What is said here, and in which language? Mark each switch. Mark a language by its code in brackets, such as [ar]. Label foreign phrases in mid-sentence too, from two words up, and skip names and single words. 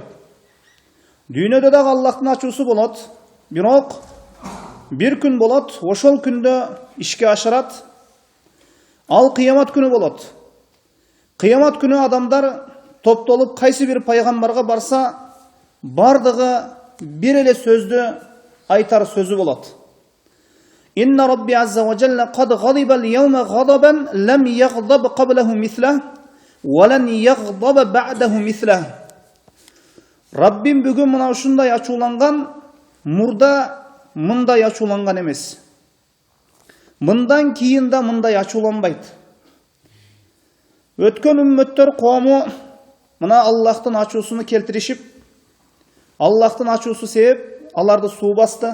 [ky] Дүйнөдө дагы Аллахтын ачуусу болот, бирок бир күн болот, ошол күндө ишке ашырат. Ал кыямат күнү болот. Кыямат күнү адамдар топтолуп, кайсы бир пайгамбарга барса, бардыгы бир эле сөздү айтар сөзү болот. [ar] إن ربي عز وجل قد غضب اليوم غضبا لم يغضب قبله مثله ولن يغضب بعده مثله. [ky] Rabbim бүгүн мына ушундай ачууланган, мурда мындай ачууланган эмес. Мындан кийин да мындай ачууланбайт. Өткөн үммөттөр коому мына Аллахтын ачуусуну келтиришип, Аллахтын ачуусу себеп аларды суу басты.